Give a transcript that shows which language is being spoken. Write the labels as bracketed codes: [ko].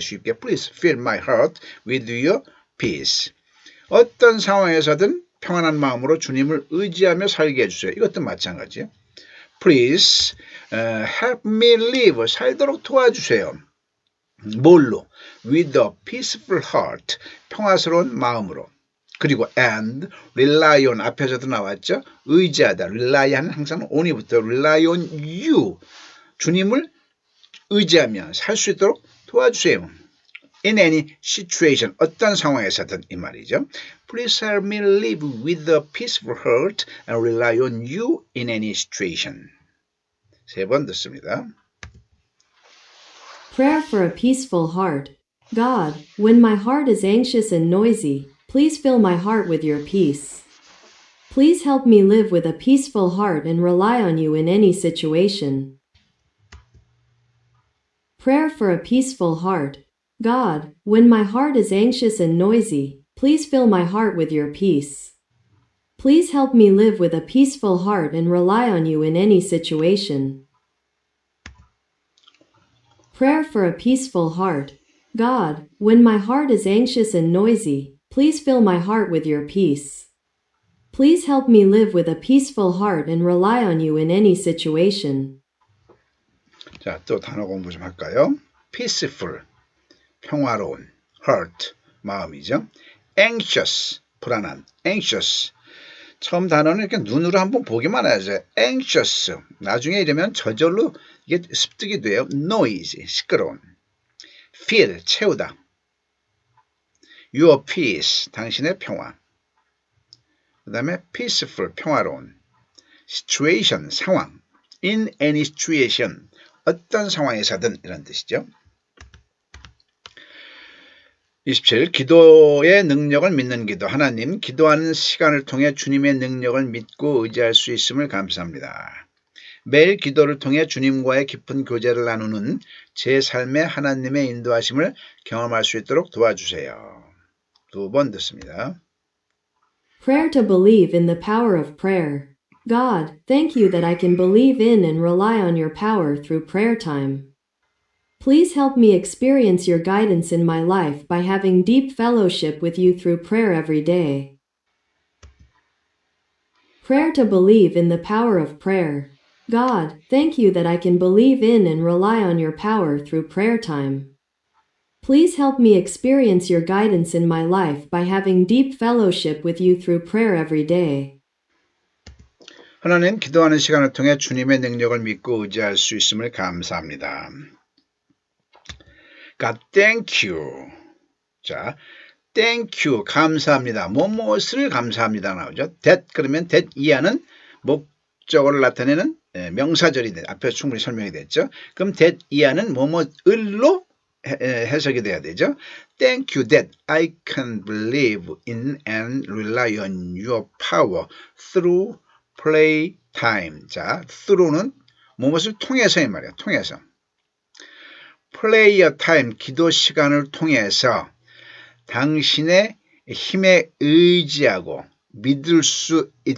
[ko] 쉽게 [en] Please fill my heart with your peace [ko] 어떤 상황에서든 평안한 마음으로 주님을 의지하며 살게 해주세요. 이것도 마찬가지예요. [en] Please help me live [ko] 살도록 도와주세요. 뭘로? [en] With a peaceful heart [ko] 평화스러운 마음으로 그리고 [en] and rely on [ko] 앞에서도 나왔죠. 의지하다 rely하는 항상 on이부터 [en] rely on you [ko] 주님을 의지하며 살 수 있도록 도와주세요. [en] In any situation [ko] 어떤 상황에서든 이 말이죠. [en] Please help me live with a peaceful heart and rely on you in any situation. [ko] 세 번 듣습니다. [en] Prayer for a peaceful heart. God, when my heart is anxious and noisy, please fill my heart with your peace. Please help me live with a peaceful heart and rely on you in any situation. Prayer for a peaceful heart. God, when my heart is anxious and noisy, please fill my heart with your peace. Please help me live with a peaceful heart and rely on you in any situation. Prayer for a peaceful heart. God, when my heart is anxious and noisy, please fill my heart with your peace. Please help me live with a peaceful heart and rely on you in any situation. [ko] 자, 또 단어 공부 좀 할까요? Peaceful, 평화로운, heart, 마음이죠. Anxious, 불안한, anxious. 처음 단어는 이렇게 눈으로 한번 보기만 해야죠. Anxious, 나중에 이러면 저절로 이게 습득이 돼요. Noisy, 시끄러운. Fill, 채우다. Your peace, 당신의 평화. 그 다음에 peaceful, 평화로운. Situation, 상황. [en] In any situation, [ko] 어떤 상황에서든 이런 뜻이죠. 27. 기도의 능력을 믿는 기도. 하나님, 기도하는 시간을 통해 주님의 능력을 믿고 의지할 수 있음을 감사합니다. 매일 기도를 통해 주님과의 깊은 교제를 나누는 제 삶의 하나님의 인도하심을 경험할 수 있도록 도와주세요. 두 번 듣습니다. [en] Prayer to believe in the power of prayer. God, thank you that I can believe in and rely on your power through prayer time. Please help me experience your guidance in my life by having deep fellowship with you through prayer every day. Prayer to believe in the power of prayer. God, thank you that I can believe in and rely on your power through prayer time. Please help me experience your guidance in my life by having deep fellowship with you through prayer every day. [ko] 하나님, 기도하는 시간을 통해 주님의 능력을 믿고 의지할 수 있음을 감사합니다. [en] God, thank you. 자, thank you, 감사합니다. [ko] 무엇을 감사합니다 나오죠. that 그러면 that 이하는 목적어를 나타내는 명사절이 앞에서 충분히 설명이 됐죠. 그럼 that 이하는 뭐뭐을로 해석이 돼야 되죠. [en] Thank you that I can believe in and rely on your power through play time. [ko] 자, through는 무엇을 통해서의 말이야. 통해서. 플레이어 타임, 기도 시간을 통해서 당신의 힘에 의지하고 믿을 수